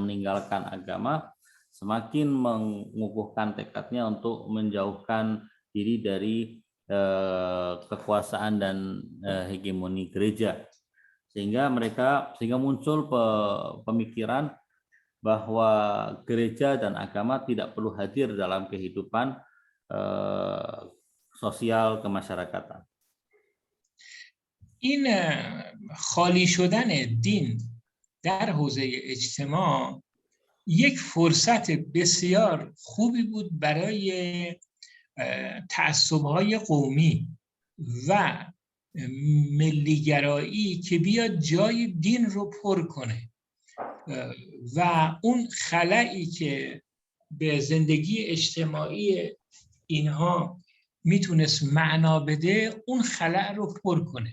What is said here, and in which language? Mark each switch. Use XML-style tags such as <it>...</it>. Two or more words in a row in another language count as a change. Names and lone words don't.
<id>meninggalkan agama semakin mengukuhkan tekadnya untuk menjauhkan diri dari kekuasaan dan hegemoni gereja, sehingga muncul pemikiran bahwa gereja dan agama tidak perlu hadir dalam kehidupan sosial kemasyarakatan.</id> <fa>این خالی شدن دین در حوزه اجتماع یک فرصت بسیار خوبی بود برای تعصب‌های قومی و ملیگرایی که بیاد جای دین رو پر کنه و اون خلایی که به زندگی اجتماعی اینها میتونست معنا بده اون خلا رو پر کنه.</fa>